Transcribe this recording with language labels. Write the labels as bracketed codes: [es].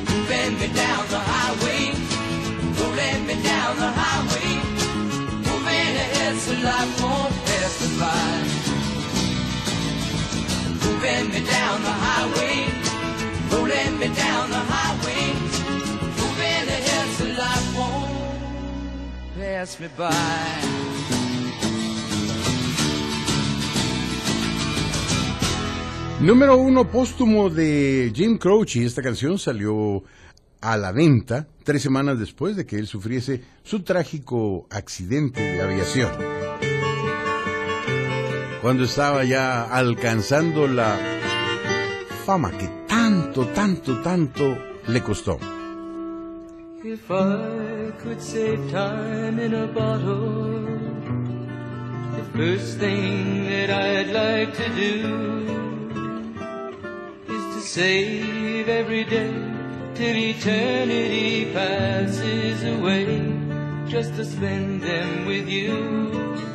[en] Bend me down the highway, rolling me down the highway, moving ahead so life won't pass me by. Bend me down the highway, rolling me down the highway, moving ahead so life won't pass me by. [es] Número uno póstumo de Jim Croce. Esta canción salió a la venta 3 semanas después de que él sufriese su trágico accidente de aviación. Cuando estaba ya alcanzando la fama que tanto le costó. [en] If I could save time in a bottle, the first thing that I'd like to do is to save every day till eternity passes away, just to spend them with you.